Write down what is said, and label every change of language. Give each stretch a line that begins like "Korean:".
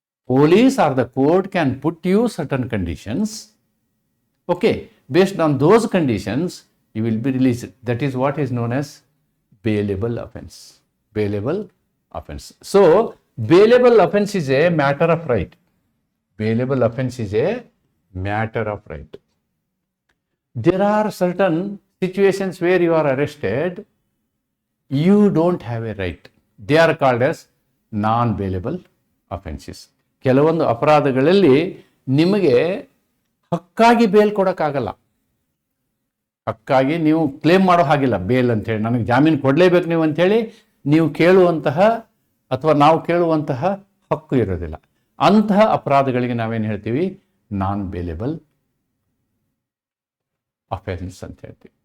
English: Police or the court can put you certain conditions. Okay, based on those conditions you will be released. That is what is known as bailable offence. Bailable offence. So bailable offence is a matter of right. Bailable offense is a matter of right. There are certain situations where you are arrested, you don't have a right. They are called as non-bailable offenses.
Kannada: ಕೆಲವೊಂದು ಅಪರಾಧಗಳಲ್ಲಿ ನಿಮಗೆ ಹಕ್ಕಾಗಿ bale ಕೊಡೋಕ್ಕಾಗಲ್ಲ. ಹಕ್ಕಾಗಿ ನೀವು claim ಮಾಡೋ ಹಾಗಿಲ್ಲ. Bale ಅಂತೇಳಿ ನನಗೆ ಜಾಮೀನು ಕೊಡಲೇಬೇಕು ನೀವು ಅಂಥೇಳಿ ನೀವು ಕೇಳುವಂತಹ ಅಥವಾ ನಾವು ಕೇಳುವಂತಹ ಹಕ್ಕು ಇರೋದಿಲ್ಲ. ಅಂತಹ ಅಪರಾಧಗಳಿಗೆ ನಾವೇನು ಹೇಳ್ತೀವಿ, ನಾನ್ ಬೇಲೇಬಲ್ ಅಫೆನ್ಸ್ ಅಂತ ಹೇಳ್ತೀವಿ.